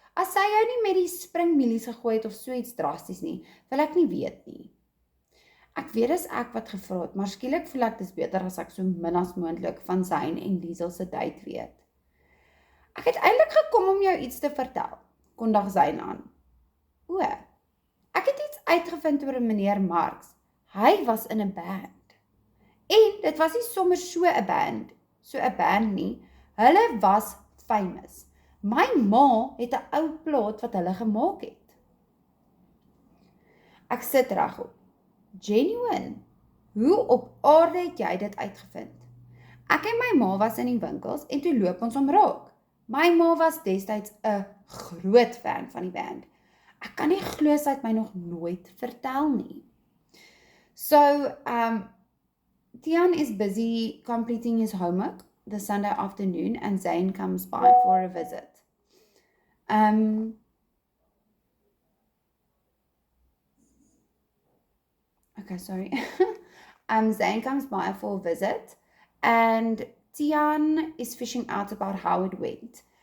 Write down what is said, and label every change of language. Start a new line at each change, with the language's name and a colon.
Afrikaans: As sy jou nie met die springmielies gegooi het of so iets drasties nie, wil ek nie weet nie. Ek weet dis ek wat gevra het, maar skielik voel ek dis beter as ek so min as moontlik van Zayn en Liesel se date weet. Ek het eintlik gekom om jou iets te vertel, kondig Zayn aan. O, ek het iets uitgevind oor meneer Marks. Hy was in 'n band. En dit was nie sommer so 'n band nie. Hulle was famous. My ma het 'n ou plaat wat hulle gemaak het. Ek sit regop. Genuine. Hoe op aarde het jy dit uitgevind? Ek en my ma was in die winkels en toe loop ons om raak. My ma was destyds 'n groot fan van die band. Ek kan nie glo sy het my nog nooit vertel nie.
English: So, Tiaan is busy completing his homework the Sunday afternoon and Zayn comes by for a visit. Okay, sorry. Zayn comes by for a visit and Tiaan is fishing out about how it went.